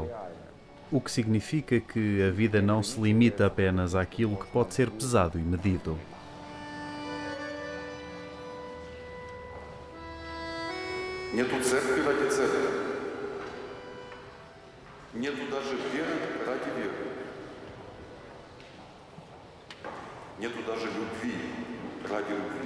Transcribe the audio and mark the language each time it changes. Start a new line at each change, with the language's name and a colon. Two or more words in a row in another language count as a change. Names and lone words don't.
Portuguese: O que significa que a vida não se limita apenas àquilo que pode ser pesado e medido.
Russian: Нету церкви ради церкви. Нету даже веры ради веры. Нету даже любви ради любви.